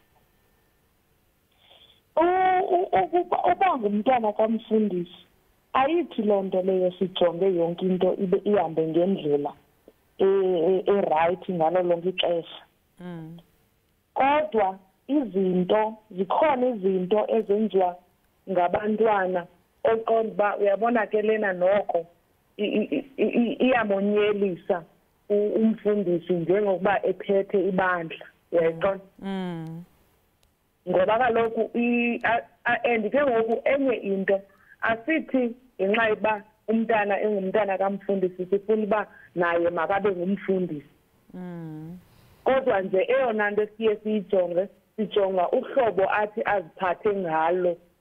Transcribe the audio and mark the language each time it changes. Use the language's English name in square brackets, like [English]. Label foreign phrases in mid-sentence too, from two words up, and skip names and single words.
[Xhosa] uba ngumntwana kamfundisi ayithi lonto leyo sijonge yonke into ibe ihambe ngendlela right ngalo lonke ixesha kodwa zikhona izinto ezenziwa ngabantwana oqonda ba uyabona ke lena noko iyamonyelisa umfundisi njengokuba ephethe ibandla uyaqonda ngoba kaloku and ke ngoku enye into asithi ngenxa yoba umntana engumntana kamfundisi sifuna uba naye makabe ngumfundisi kodwa nje eyona nto siye sijonga uhlobo athi aziphathe ngalo